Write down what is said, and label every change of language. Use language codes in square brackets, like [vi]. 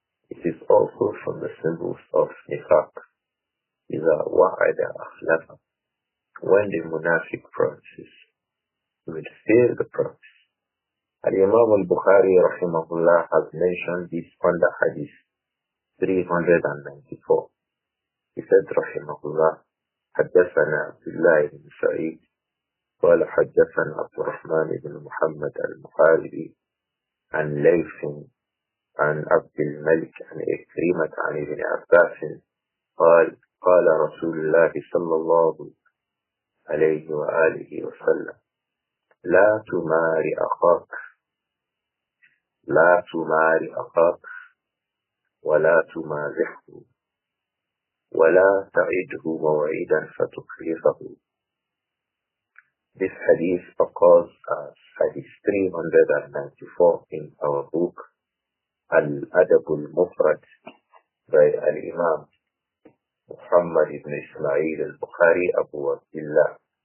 [en] It is also from the symbols of nifaq. [ar] إِذَا وَعَدَ أَخْلَفَ. [en] When the munafiq promises, he will fail the promise. Al-Imām Al-Bukhāri rahimahullah has mentioned this under Hadith 394. He said [ar] رحمه الله حدثنا عبد بن سعيد قال حدثنا عبد-الرحمن بن محمد المحاربي عن ليث عن عبد الملك عن إكرمة عن ابن عباس قال قال رسول الله صلى الله عليه وآله وسلم لا تماري أخاك ولا تمازحه وَلَا تَعِدْهُ مَوْعِدًا فَتُخْلِفَهُ. [en] This hadith occurs as hadith 394 in our book Al-Adab Al-Mufrad by Al-Imām Muhammad ibn Ismā'īl Al-Bukhāri Abu Abdullah.